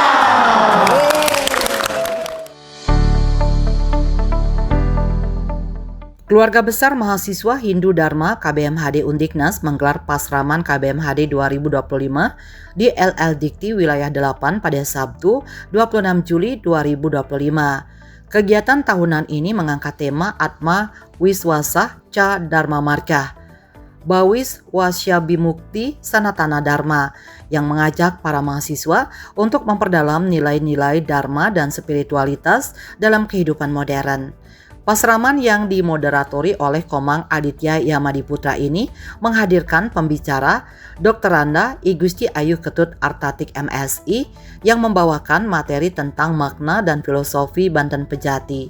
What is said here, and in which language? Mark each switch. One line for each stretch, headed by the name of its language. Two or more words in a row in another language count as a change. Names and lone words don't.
Indonesian: Keluarga besar mahasiswa Hindu Dharma KBMHD Undiknas menggelar Pasraman KBMHD 2025 di LL Dikti Wilayah 8 pada Sabtu 26 Juli 2025. Kegiatan tahunan ini mengangkat tema Atma Wiswasah Ca Dharma Markah Bawis Wasya Bimukti Sanatana Dharma yang mengajak para mahasiswa untuk memperdalam nilai-nilai dharma dan spiritualitas dalam kehidupan modern. Pasraman yang dimoderatori oleh Komang Aditya Yamadiputra ini menghadirkan pembicara Dr. Randa I Gusti Ayu Ketut Artatik MSI yang membawakan materi tentang makna dan filosofi Banten Pejati.